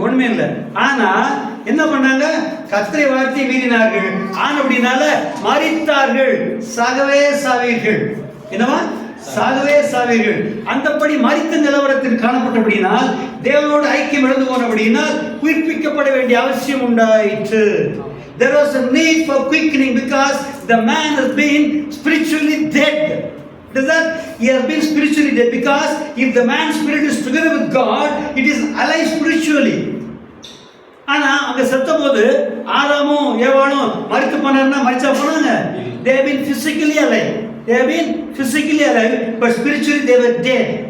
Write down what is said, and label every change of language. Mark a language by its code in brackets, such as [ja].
[ta] ஒண்ணுமே இல்லை. ஆனா என்ன பண்ணாங்க? கர்த்தரை வார்த்தை மீறினார்கள். ஆனபடினால மரித்தார்கள். சாகவே சாவீர்கள். என்னவா? சாகவே சாவீர்கள். அந்தப்படி மரித்த நிலவரத்தில் காணப்பட்டபடினால், தேவனோடு ஐக்கியம் இழந்து போனபடினால் உயிர்ப்பிக்கப்பட வேண்டிய அவசியம் உண்டாயிற்று. [en] There was a need for quickening because the man has been spiritually dead. Does that? He has been spiritually dead because if the man's spirit is together with God, it is alive spiritually. [ta] ஆனா அங்க செத்தபோது ஆதாமும் ஏவாளும் மரித்து போனார்னா மரிச்சா போனாங்க? [en] They have been physically alive. They have been physically alive, but spiritually they were dead.